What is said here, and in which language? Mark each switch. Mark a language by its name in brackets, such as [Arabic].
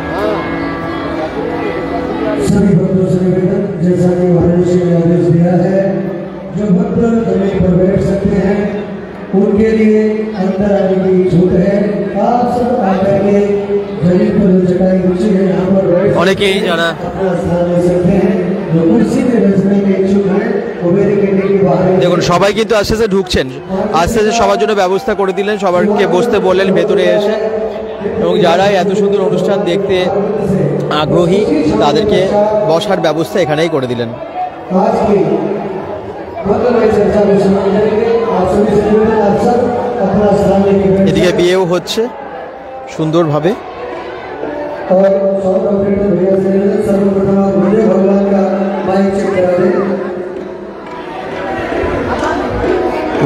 [Hindi] सभी भक्तों से निवेदन जैसा कि महाराज जी ने आदेश दिया है जो भक्त जमीन पर बैठ सकते हैं उनके लिए अंदर आने की छूट है आप सब आकर के जमीन पर जो चटाई बिछी है यहाँ पर बैठ [Bangla] অনেকেই যারা [Hindi] अपना स्थान ले सकते हैं जो कुर्सी में बैठने के इच्छुक हैं वो बैरिकेड के बाहर [Bangla] দেখুন সবাই কিন্তু আস্তে আস্তে ঢুকছেন আস্তে আস্তে সবার জন্য ব্যবস্থা করে দিলেন সবাইকে বসতে বললেন ভেতরে এসে এবং যারা এত সুন্দর অনুষ্ঠান দেখতে আগ্রহী তাদেরকে বসার ব্যবস্থা এখানেই করে দিলেন [Hindi] आज की मंगलमय चर्चा में शामिल करेंगे आप सभी से निवेदन आप सब अपना स्थान लेके बैठ [Bangla] এদিকে বিয়েও হচ্ছে সুন্দরভাবে [Hindi] और साउथ अफ्रीका भैया से सर्वप्रथम आप मुझे भगवान का माइक चेक करा दें